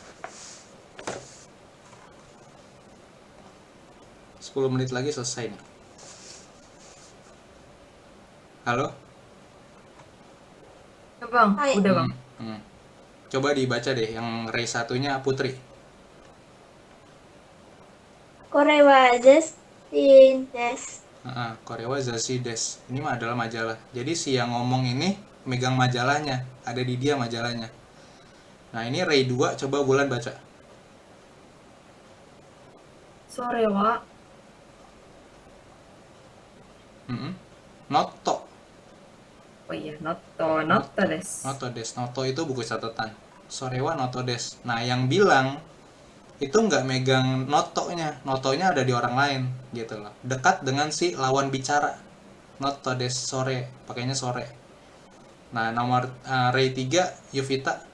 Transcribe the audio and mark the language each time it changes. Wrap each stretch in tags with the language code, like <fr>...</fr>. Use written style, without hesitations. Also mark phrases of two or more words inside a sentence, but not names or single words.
<id>10 menit lagi selesai nih. Halo? Bang, Hai. udah bang. Coba dibaca deh yang Rei satunya Putri.</id> <ja>Korewa Justin des. これは雑誌です.</ja> <id>Ini mah adalah majalah. Jadi si yang ngomong ini megang majalahnya, ada di dia majalahnya. Nah ini Rei 2, coba Bulan baca.</id> <ja>それは Noto.</ja> <id>oh iya,</id> <ja>ノートです. ノートです.</ja> <id>Noto itu buku catatan.</id> <ja>それはノートです.</ja> <id>Nah yang bilang itu nggak megang notonya ada di orang lain gitu loh. Dekat dengan si lawan bicara.</id> <ja>ノートですそれ,</ja> <id>pakainya sore. Nah nomor Rei 3, Yuvita.</id>